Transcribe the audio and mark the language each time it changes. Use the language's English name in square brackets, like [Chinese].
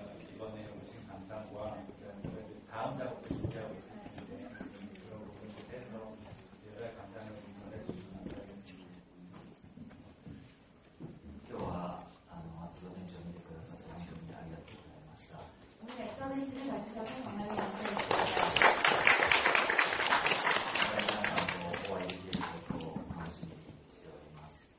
[Korean] 이번에 오신 감상과 다음 작업도 준비하고 있을 텐데 그런 부분에 대해서 여러 감상을 전해주시면 감사하겠습니다. [Japanese] 今日は松戸店長見てくださって本当にありがとうございました。 [Korean] 오늘 엑서벤츠를 봐주셔서 정말 감사했습니다. [Japanese] 皆さんとお会いできることを楽しみにしております。